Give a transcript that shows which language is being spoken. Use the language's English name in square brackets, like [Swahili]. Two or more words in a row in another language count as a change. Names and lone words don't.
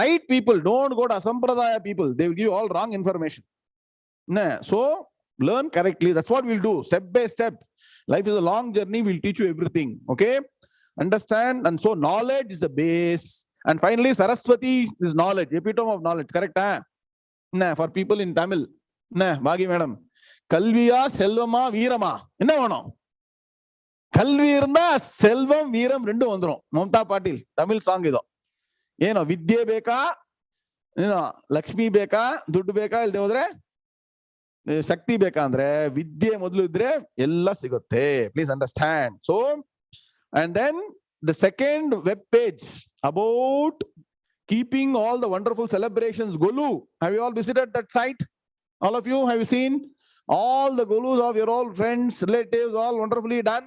[English] Don't go to asampradaya people. They will give you all wrong information. So learn correctly. That's what we'll do, step by step. Life is a long journey. We'll teach you everything. Okay? Understand? And so knowledge is the base. And finally, Saraswati is knowledge, epitome of knowledge. Correct? For people in Tamil. Bhagi madam. [Tamil] கல்வியா, செல்வமா, வீரமா. என்ன வேணோ? கல்வி இருந்தா, செல்வம், வீரம் ரெண்டு வந்துரும். [English] Mamta Patil, Tamil song ido. [Kannada] ವಿದ್ಯಾ ಬೇಕಾ, ಲಕ್ಷ್ಮಿ ಬೇಕಾ, ದುಡ್ಡು ಬೇಕಾ, ಇಲ್ಲದೆ ಹೋದ್ರೆ ಶಕ್ತಿ ಬೇಕಾ ಅಂದ್ರೆ, ವಿದ್ಯಾ ಮೊದ್ಲು ಇದ್ರೆ ಎಲ್ಲ ಸಿಗುತ್ತೆ. [English] Please understand. So, and then the second web page about keeping all the wonderful celebrations, Golu. Have you all visited that site? All of you, have you seen? All the Golus of your old friends, relatives, all wonderfully done.